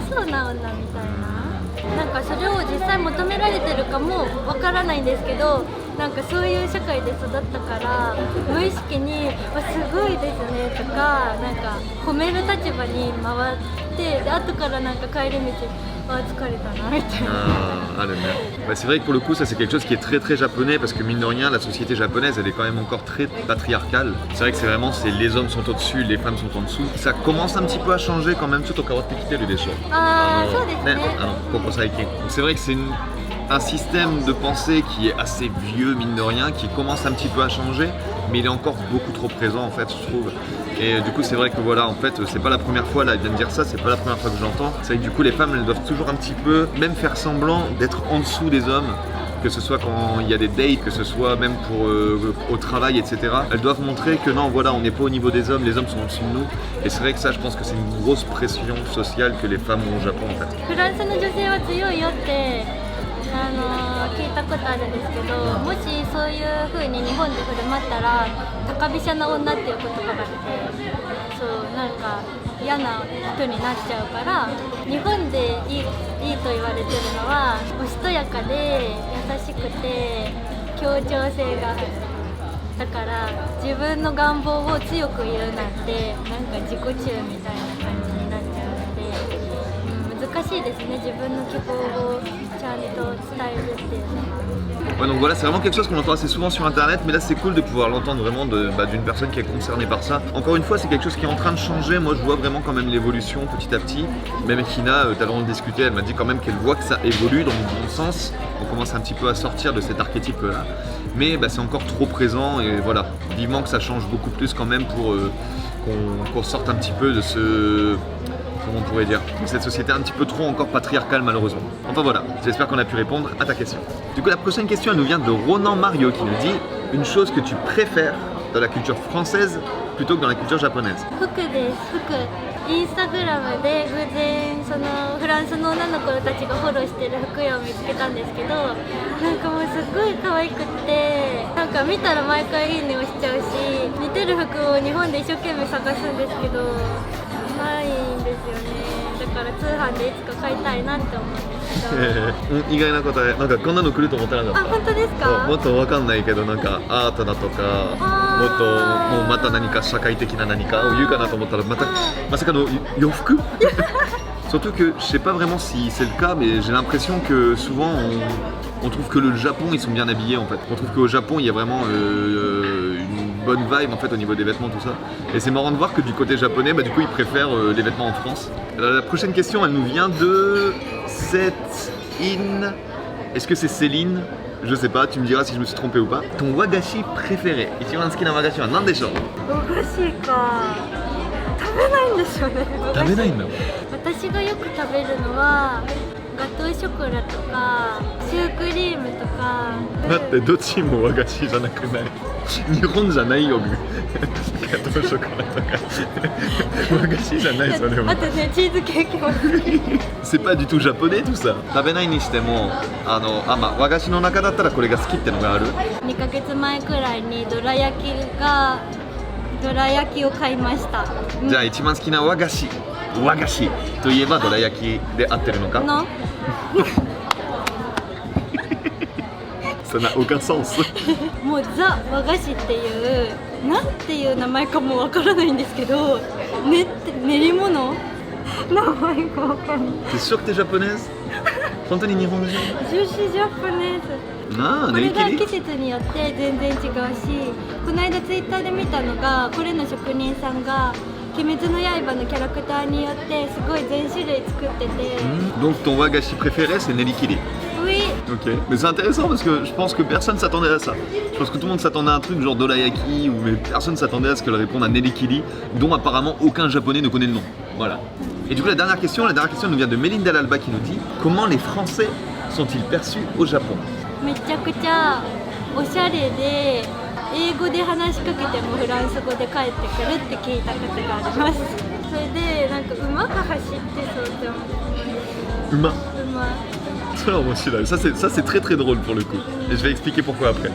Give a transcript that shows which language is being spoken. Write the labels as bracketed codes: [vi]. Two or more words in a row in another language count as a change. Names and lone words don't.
[ja] そうな女みたいな、なんかそれを実際求められてるかもわからないんですけど、なんかそういう社会で育ったから無意識に「わすごいですね」とかなんか褒める立場に回ってで後からなんか帰り道あ疲れたなみたいな。 [fr] Ah, bah, c'est vrai que pour le coup ça c'est quelque chose qui est très très japonais parce que mine de rien la société japonaise elle est quand même encore très patriarcale. C'est vrai que c'est vraiment les hommes sont au-dessus, les femmes sont en dessous. Ça commence un petit peu à changer quand même, tout au [ja] 変わってきてるでしょ。ああそうですね。ここ最近. [fr] Donc c'est vrai que c'est un système de pensée qui est assez vieux mine de rien, qui commence un petit peu à changer, mais il est encore beaucoup trop présent en fait je trouve. Et du coup c'est vrai que voilà en fait c'est pas la première fois là elle vient de dire ça, c'est pas la première fois que j'entends. C'est vrai que du coup les femmes elles doivent toujours un petit peu même faire semblant d'être en dessous des hommes, que ce soit quand il y a des dates, que ce soit même pour au travail etc. Elles doivent montrer que non voilà on n'est pas au niveau des hommes, les hommes sont au-dessus de nous. Et c'est vrai que ça je pense que c'est une grosse pression sociale que les femmes ont au Japon en fait. [ja] フランスの女性は強いよって聞いたことあるんですけど、もしそういう風に日本で振る舞ったら高飛車な女っていう言葉があって、そうなんか嫌な人になっちゃうから、日本でいいと言われてるのはおしとやかで優しくて協調性がある。だから自分の願望を強く言うなんてなんか自己中みたいな感じになっちゃうので、難しいですね、自分の希望をちゃんと伝えるっていうのは。 [fr] Ouais, donc voilà, c'est vraiment quelque chose qu'on entend assez souvent sur internet, mais là c'est cool de pouvoir l'entendre vraiment d'une personne qui est concernée par ça. Encore une fois, c'est quelque chose qui est en train de changer. Moi je vois vraiment quand même l'évolution petit à petit. Même Hina, tout à l'heure on discutait, elle m'a dit quand même qu'elle voit que ça évolue dans le bon sens. On commence un petit peu à sortir de cet archétype là. Mais bah, c'est encore trop présent et voilà, vivement que ça change beaucoup plus quand même pour qu'on sorte un petit peu de comment on pourrait dire, dans cette société un petit peu trop encore patriarcale malheureusement. Enfin voilà, j'espère qu'on a pu répondre à ta question. Du coup la prochaine question elle nous vient de Ronan Mario qui nous dit une chose que tu préfères dans la culture française plutôt que dans la culture japonaise. [ja] 服です。服。インスタグラムで偶然そのフランスの女の子たちがフォローしてる服屋を見つけたんですけど、なんかもうすっごい可愛くって、なんか見たら毎回いいねをしちゃうし、似てる服を日本で一生懸命探すんですけど、ないんですよね。だから通販でいつか買いたいなって思って。意外な答え、なんかこんなの来ると思ってなかった。あ、本当ですか？もっとわかんないけどなんかアートだとかもっともうまた何か社会的な何かを言うかなと思ったらまさかの洋服 [fr] Surtout que je sais pas vraiment si c'est le cas, mais j'ai l'impression que souvent on trouve que le Japon ils sont bien habillés en fait. On trouve qu'au Japon il y a vraiment une bonne vibe en fait au niveau des vêtements tout ça. Et c'est marrant de voir que du côté japonais, bah du coup ils préfèrent les vêtements en France. Alors, la prochaine question elle nous vient de Set-in. Est-ce que c'est Céline? Je sais pas, tu me diras si je me suis trompé ou pas. Ton wagashi préféré? [ja] 一番好きな和菓子は何でしょ? お菓子か食べないんですよね。食べないんだ。私がよく食べるのはガトーショコラとかシュークリームとか。待って、どっちも和菓子じゃなくない？日本じゃないよ。ガトーショコラとか和菓子じゃないそれは。あとね、チーズケーキも好き。 [fr] C'est pas du tout japonais tout ça. [ja] 食べないにしてもまあ和菓子の中だったらこれが好きってのがある。 2ヶ月前くらいにどら焼きを買いました。じゃあ一番好きな和菓子といえばどら焼きで合ってるのか？の [fr] Ça n'a aucun sens. [ja] もうザ和菓子っていうなんていう名前かもわからないんですけど、練り物名前がわかんない。 [fr] T'es sûr que t'es japonaise? [ja] 本当に日本人？ [fr] Je suis japonaise. [ja] これが季節によって全然違うし、この間ツイッターで見たのがこれの職人さんが鬼滅の刃のキャラクターによってすごい全種類作ってて。 [fr] Donc ton wagashi préféré c'est Nerikiri? Oui. Ok, mais c'est intéressant parce que je pense que personne s'attendait à ça. Je pense que tout le monde s'attendait à un truc genre Dorayaki, mais personne s'attendait à ce qu'elle réponde à Nerikiri, dont apparemment aucun japonais ne connaît le nom. Voilà. Et du coup la dernière question nous vient de Melinda Lalba qui nous dit comment les Français sont-ils perçus au Japon? [ja] めちゃくちゃおしゃれで英語で話しかけてもフランス語で帰ってくるって聞いたことがあります。それでなんか馬が走ってそうって思う。馬。馬。 [fr] Ça c'est très très drôle pour le coup. Et je vais expliquer pourquoi après.